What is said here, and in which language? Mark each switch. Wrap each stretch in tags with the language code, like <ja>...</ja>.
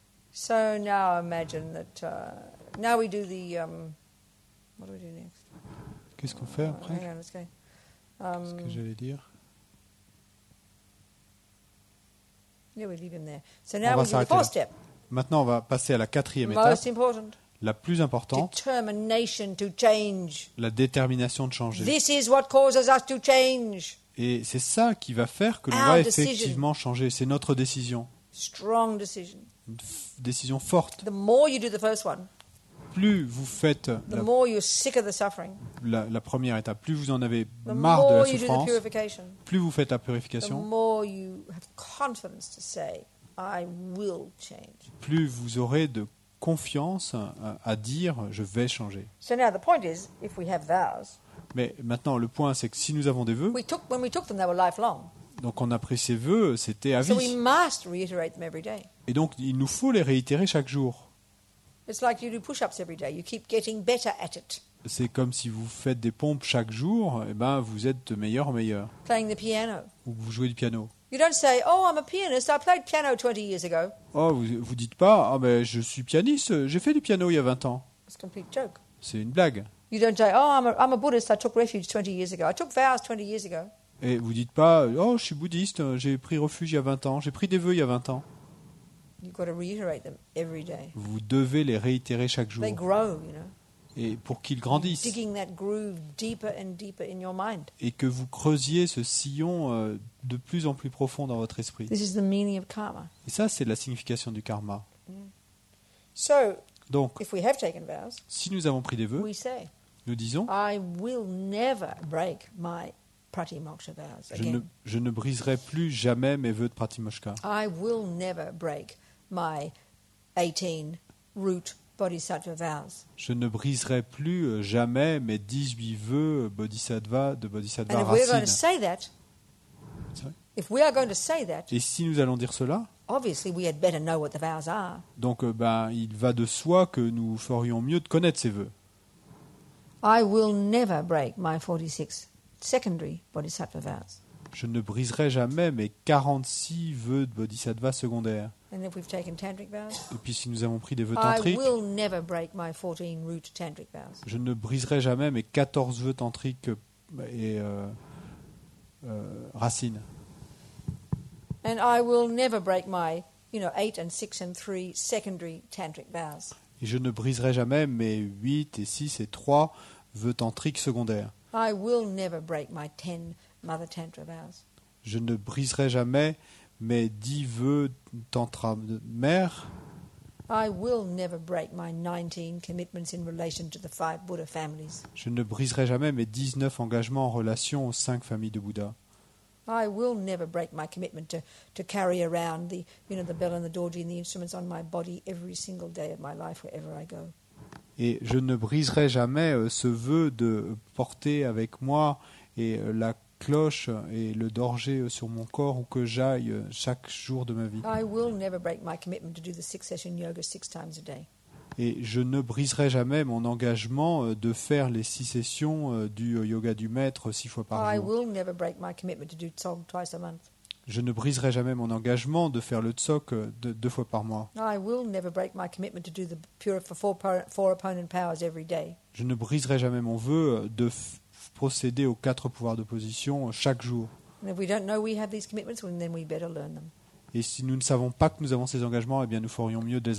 <en>So now imagine that, now we do the, what do we do next?</en> <fr>Qu'est-ce qu'on fait après?</fr> <en>Hang on, let's go.</en> <fr>Ce que j'allais dire.</fr> <en>Yeah, we leave him there. So now</en> <fr>On va</fr> <en>we do the</en> <fr>s'arrêter</fr> <en>fourth</en> <fr>là.</fr> <en>step.</en> <fr>Maintenant, on va passer à la quatrième étape,</fr> <en>Most important.</en> <fr>la plus importante,</fr> <en>Determination to change.</en> <fr>la détermination de changer.</fr> <en>This is what causes us to change.</en> <fr>Et c'est ça qui va faire que l'on</fr> <en>Our</en> <fr>va</fr> <en>decision.</en> <fr>effectivement changer. C'est notre décision.</fr> <en>Strong decision.</en> <fr>Une décision forte.</fr> <en>The more you do the first one,</en> <fr>Plus vous faites</fr> <en>the more you're sick of the suffering.</en> <fr>la première étape, plus vous en avez</fr> <en>The</en> <fr>marre de</fr> <en>more</en> <fr>la</fr> <en>you do the</en> <fr>souffrance,</fr> <en>purification,</en> <fr>plus vous faites la</fr> <en>the</en> <fr>purification,</fr> <en>more you have confidence to say, I will change.</en> <fr>plus vous aurez de confiance à dire « je vais changer</fr> <en>So now the point is, if we have vows, ».</en> <fr>Mais maintenant, le point, c'est que si nous avons des vœux,</fr> <en>when we took them, they were lifelong.</en> <fr>donc on a pris ces vœux, c'était à</fr> <en>So we</en> <fr>vie.</fr> <en>must reiterate them every day.</en> <fr>Et donc, il nous faut les réitérer chaque jour.</fr> <en>It's like you do push-ups every day. You keep getting better at it.</en> <fr>C'est comme si vous faites des pompes chaque jour, et ben vous êtes de meilleur en meilleur.</fr> <en>Playing the piano.</en> <fr>Ou que vous jouez du piano.</fr> <en>You don't say, oh, I'm a pianist. I played piano 20 years ago.</en> <fr>Oh, vous dites pas, ah ben je suis pianiste, j'ai fait du piano il y a 20 ans.</fr> <en>It's a complete joke.</en> <fr>C'est une blague.</fr> <en>You don't say, oh, I'm a Buddhist. I took refuge 20 years ago. I took vows 20 years ago.</en> <fr>Et vous dites pas, oh je suis bouddhiste, j'ai pris refuge il y a 20 ans, j'ai pris des vœux il y a 20 ans.</fr> <en>You've got to reiterate them every day.</en> <fr>Vous devez les réitérer chaque jour.</fr> <en>They grow, you know.</en> <fr>Et pour qu'ils grandissent.</fr> <en>Digging that groove deeper and deeper in your mind.</en> <fr>Et que vous creusiez ce sillon de plus en plus profond dans votre esprit.</fr> <en>This is the meaning of karma.</en> <fr>Et ça, c'est la signification du karma.</fr> <en>So,</en> <fr>Donc,</fr> <en>if we have taken vows,</en> <fr>si nous avons pris des vœux,</fr> <en>we say,</en> <fr>nous disons,</fr> <en>I will never break my pratimoksha vows again.</en> <fr>je ne briserai plus jamais mes vœux de Pratimoksha.</fr> <en>I will never break my 18 root bodhisattva vows.</en> <fr>Je ne briserai plus jamais mes 18 vœux</fr> <en>And</en> <fr>Bodhisattva</fr> <en>if we're going to</en> <fr>racine.</fr> <en>say that, if we are going to say that,</en> <fr>Et si nous allons dire cela,</fr> <en>obviously we had better know what the vows are.</en> <fr>donc il va de soi que nous ferions mieux de connaître ces vœux.</fr> <en>I will never break my 46 secondary bodhisattva vows.</en> <fr>Je ne briserai jamais mes 46 vœux de Bodhisattva secondaires.</fr> <en>And if we've taken tantric vows,</en> <fr>Et puis si nous avons pris des vœux</fr> <en>I</en> <fr>tantriques,</fr> <en>will never break my 14 root tantric vows.</en> <fr>je ne briserai jamais mes 14 vœux tantriques et racines.</fr> <en>And I will never break my, 8 and 6 and 3 secondary tantric vows.</en> <fr>Et je ne briserai jamais mes 8 et 6 et 3 vœux tantriques secondaires.</fr> <en>I will never break my 10 mother tantra vows.</en> <fr>Je ne briserai jamais mes 10 vœux tantra mère.</fr> <en>I will never break my 19 commitments in relation to the 5 Buddha families.</en> <fr>Je ne briserai jamais mes 19 engagements en relation aux 5 familles de Bouddha.</fr> <en>I will never break my commitment to carry around the bell and the dorji and the instruments on my body every single day of my life wherever I go.</en> <fr>Et je ne briserai jamais ce vœu de porter avec moi et la cloche et le dorje sur mon corps où que j'aille chaque jour de ma vie.</fr> <en>I will never break my commitment to do the 6-session yoga 6 times a day.</en> <fr>Et je ne briserai jamais mon engagement de faire les 6 sessions du yoga du maître 6 fois par</fr> <en>I</en> <fr>jour.</fr> <en>will never break my commitment to do tsog twice a month.</en> <fr>Je ne briserai jamais mon engagement de faire le tsok 2 fois par mois.</fr> <en>I will never break my commitment to do the pure for 4 opponent powers every day.</en> <fr>Je ne briserai jamais mon vœu de procéder aux 4 pouvoirs d'opposition chaque jour.</fr> <en>And if we don't know we have these commitments, well, then we better learn them.</en> <fr>Et si nous ne savons pas que nous avons ces engagements, eh bien nous ferions mieux de les</fr>